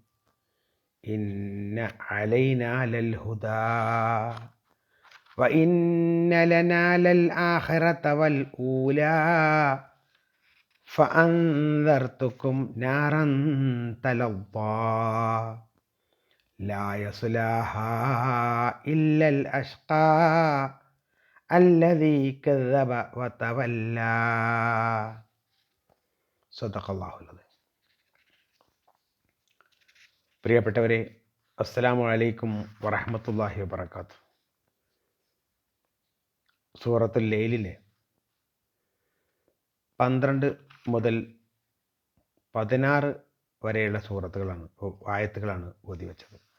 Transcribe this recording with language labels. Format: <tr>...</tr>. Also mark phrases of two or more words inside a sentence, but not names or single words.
<ar>إن علينا للهدى وإن لنا للآخرة والأولى فأنذرتكم نارا تلظى لا يصلاها إلا الأشقى الذي كذب وتولى. صدق الله العظيم.</ar> <ml>പ്രിയപ്പെട്ടവരെ,</ml> <ar>السلام عليكم ورحمة الله وبركاته.</ar> <ml>സൂറത്തുൽ ലൈലിലെ 12 മുതൽ 16 വരെയുള്ള ആയത്തുകളാണ് ഓതി വെച്ചത്.</ml>